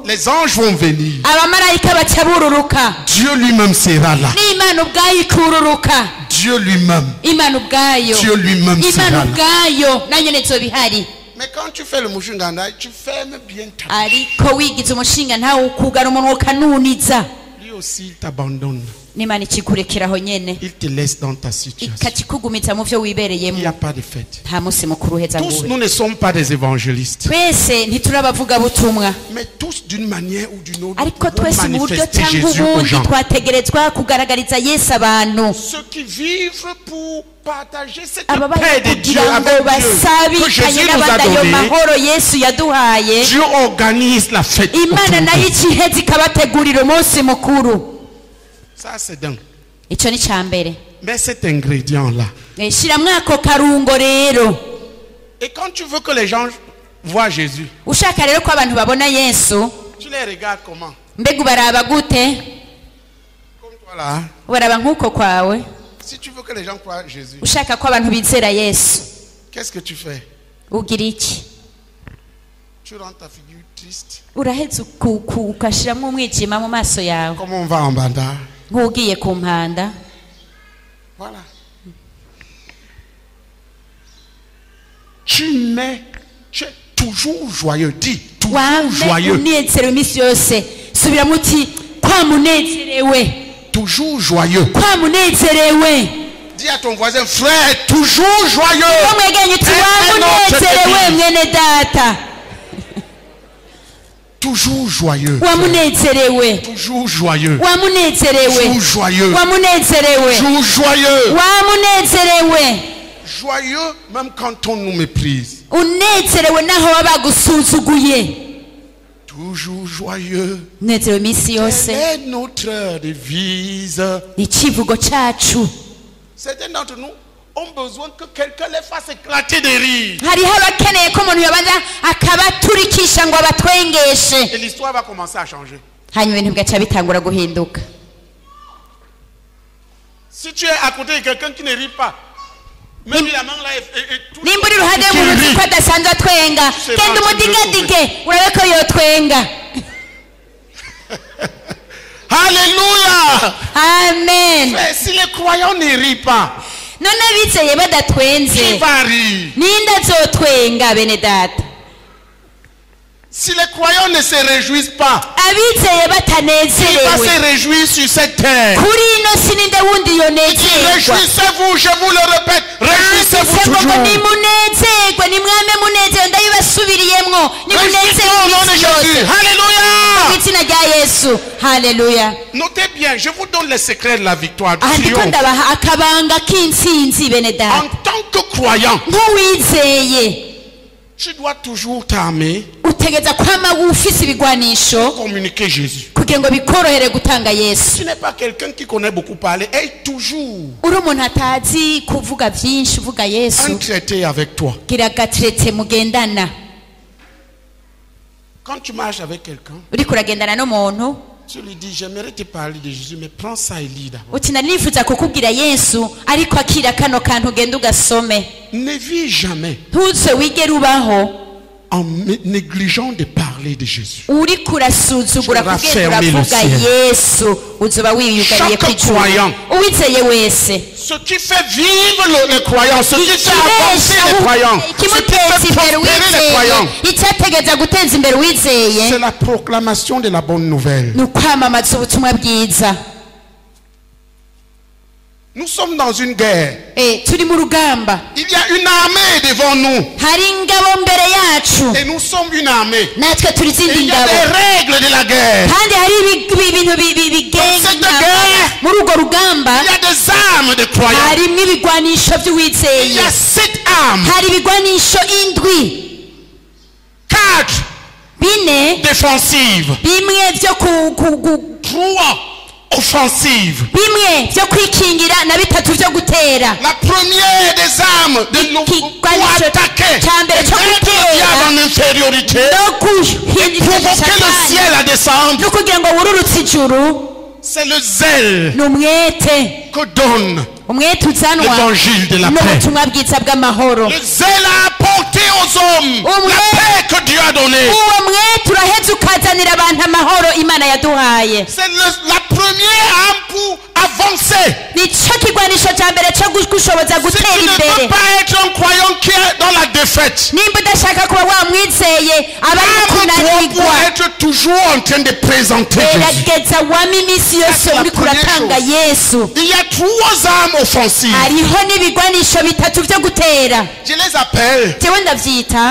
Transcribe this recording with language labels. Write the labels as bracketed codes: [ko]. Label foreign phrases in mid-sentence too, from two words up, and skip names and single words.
[fr] Les anges vont venir. [rn] abamarayika baca bururuka. [fr] Dieu lui-même sera là. [rn] n'imana ubwayo ikururuka. [fr] Dieu lui-même. [rn] imana ubwayo. [fr] Dieu lui-même sera [rn] imana [fr] là. [rn] ubwayo nayo nizo bihari. [fr] Mais quand tu fais le Mushunganda, tu fermes bien ta bouche. [rn] ariko wigize umushinga ntawe ukugara umunwa ukanuniza. [fr] Lui aussi, il t'abandonne. [rn] n'imana ikikurekeraho nyene [fr] Il te laisse dans ta situation. [rn] ikakikugumiza mu vyo [fr] Il n'y [rn] wibereyemo. [fr] a pas de fête. [rn] nta munsi mukuru uheza [fr] Tous, [rn] nguwe. [fr] nous ne sommes pas des évangélistes. [rn] twese ntiturabavugabutumwa, [fr] Mais tous, d'une manière ou d'une autre, [rn] ariko [fr] nous pouvons [rn] twese mu buryo [fr] manifester [rn] cyangwa [fr] Jésus aux [rn] ubundi [fr] gens. [rn] twategerezwa kugaragariza yesu abantu. [fr] Ceux qui vivent pour partager cette [rn] ababaye [fr] paix de Dieu [rn] kugira ngo [fr] avec Dieu que [rn] basabikanye [fr] Jésus nous a [rn] n'abandi ayo [fr] donné, [rn] mahoro yesu yaduhaye. [fr] Dieu organise la fête. [rn] imana [fr] autour [rn] nayo [fr] d'eux. [rn] ikiheza ikabategurira umunsi mukuru. [fr] Ça, c'est dingue. [rn] icyo ni cya mbere. [fr] Mais cet ingrédient-là. [rn] shyiramo ako karungo rero. [fr] Et quand tu veux que les gens voient Jésus, [rn] ushaka rero ko abantu babona yesu [fr] tu les regardes comment? [rn] mbega ubaraba gute? [fr] Comme toi là. [rn] ubaraba nk'uko kwawe. [fr] Si tu veux que les gens croient Jésus, [rn] ushaka ko abantu bizera yesu [fr] qu'est-ce que tu fais? [rn] ugira iki? [fr] Tu rends ta figure triste. [rn] uraheza ugashyiramo umwijima mu maso yawe [fr] Comme on va en banda. [rn] nk'ugiye ku mpanda. [fr] Voilà. Tu es toujours joyeux. Dis, toujours [rn] wame [fr] joyeux. [rn] unezerewe iminsi yose. subiramo uti kwa munezerewe. [fr] Toujours joyeux. [rn] kwa munezerewe. [fr] Dis à ton voisin, frère, toujours joyeux. [rn] ko mwegenye uti [fr] Un [rn] wa [fr] autre [rn] munezerewe [fr] te dit. [rn] mwene data. [fr] Toujours joyeux. [rn] wa munezerewe. [fr] Toujours joyeux. [rn] wa munezerewe. [fr] Toujours joyeux. [rn] wa munezerewe. [fr] Toujours joyeux. [rn] wa munezerewe. [fr] Joyeux même quand on nous méprise. [rn] unezerewe naho baba bagusuzuguye. [fr] Toujours joyeux. [rn] unezerewe iminsi yose. [fr] Quelle est notre devise? [rn] ni icivugo cyacu. [fr] Certains d'entre nous ont besoin que quelqu'un les fasse éclater de rire. [rn] hariho abakeneye ko umuntu yabanza akabaturikisha ngo abatwengeshe. [fr] Et l'histoire va commencer à changer. [rn] hanyuma ibintu bigaca bitangura guhinduka. [fr] Si tu es à côté de quelqu'un qui ne rit pas, même la main là et tout. [rn] nimba uri iruhande [fr] tu [rn] y'umuntu [fr] ris. [rn] ko adasanzwe atwenga [fr] C'est [rn] genda [fr] pas [rn] umudigadige urabe ko yotwenga. [fr] Alléluia. [rn] amen. [fr] Mais si les croyants ne rient pas, [rn] none abizeye badatwenze [fr] qui va rire? [rn] ninde azotwenga bene data? [fr] Si les croyants ne se réjouissent pas, [rn] abizeye [fr] qui va [rn] batanezerewe [fr] se réjouir sur cette terre? [rn] kuri ino si ninde wundi yonezerwa? [fr] Réjouissez-vous, je vous le répète, réjouissez-vous [rn] handitse ngo [fr] toujours. [rn] nimunezerwe nimwame munezerewe ndabibasubiriyemwo [fr] Réjouissez-vous au nom de [rn] nimunezerwe [fr] Jésus. Alléluia. [rn] mu izina rya yesu. haleluya. [fr] Notez bien, je vous donne les secrets de la victoire. Du [rn] aha ndiko [fr] triomphe. [rn] ndabaha akabanga k'intsinzi bene [fr] En [rn] data. [fr] tant que croyant, [rn] nk'uwizeye [fr] tu dois toujours t'armer, [rn] utegeza kwama ufise ibigwanisho [fr] communiquer Jésus. [rn] kugira ngo bikorohere gutanga yesu. [fr] Tu n'es pas quelqu'un qui connaît beaucoup parler. Aie toujours [rn] uri umuntu atazi kuvuga byinshi uvuga [fr] un [rn] yesu. [fr] traité avec toi. [rn] gira agateretse mugendana. [fr] Quand tu marches avec quelqu'un, [rn] uriko uragendana n'umuntu [fr] tu lui dis, j'aimerais te parler de Jésus, mais prends ça et lis d'abord. [rn] uti nari nifuza kukubwira yesu ariko akira kano kantu ugenda ugasome. [fr] Ne vis jamais [rn] ntuze wigere ubaho [fr] en négligeant de parler de Jésus. [rn] uriko urasuzugura [fr] Tu vas [rn] kugenda [fr] fermer le [rn] uravuga [fr] ciel. [rn] yesu uzoba wiyugariye [fr] Chaque [rn] kw'ijuru. [fr] croyant. [rn] uwizeye wese [fr] Ce qui fait vivre les croyants, ce qui fait avancer les croyants, ce qui [rn] ikimuteza [fr] fait [rn] imbere [fr] prospérer les [rn] uwizeye [fr] croyants, [rn] icyategeza guteza imbere uwizeye [fr] c'est la proclamation de la bonne nouvelle. [rn] ni ukwamamaza ubutumwa bwiza. [fr] Nous sommes dans une guerre. [rn] turi mu rugamba [fr] Il y a une armée devant nous. [rn] hari ingabo mbere yacu [fr] Et nous sommes une armée. [rn] natwe turi [fr] Et [rn] izindi [fr] il y a [rn] ngabo [fr] des règles de la guerre. [rn] kandi hari ibintu bigenga [fr] Cette [rn] intambara. [fr] guerre, [rn] muri urwo rugamba [fr] il y a des armes de croyants. [rn] harimo ibigwanisho [fr] Il y [rn] by'uwizeye. [fr] a 7 armes. [rn] hari ibigwanisho indwi [fr] 4 [rn] bine [fr] défensives. [rn] bimwe byo [fr] 3 offensives. [rn] bimwe byo kwikingira na bitatu byo gutera. [fr] La première des armes pour attaquer et mettre le diable en infériorité, provoquer le ciel à descendre, [rn] no kugira ngo wururutse ijuru, [fr] c'est le zèle [rn] n'umwete [fr] que donne [rn] umwete uzanwa [fr] l'évangile de la paix. [rn] n'ubutumwa bwiza bw'amahoro. [fr] Le zèle a apporté aux hommes la paix que Dieu a donnée. [rn] uwo mwete uraheze ukazanira abantu amahoro Imana yaduhaye. [fr] C'est la première arme pour avancer. [rn] nicyo kigwanisho cya mbere cyo gushoboza [fr] Si [rn] gutera [fr] tu ne [rn] imbere. [fr] veux pas être un croyant qui est dans la défaite, [rn] nimba udashaka kuba wamwizeye aba ari [fr] arme-toi [rn] kunanirwa, [fr] pour être toujours en train de présenter Jésus. [rn] gerageza wame iminsi yose uri kuratanga Yesu. [fr] Il y a 3 armes offensives. [rn] hariho n'ibigwanisho bitatu byo gutera. [fr] Je les appelle [rn] jewe ndavyita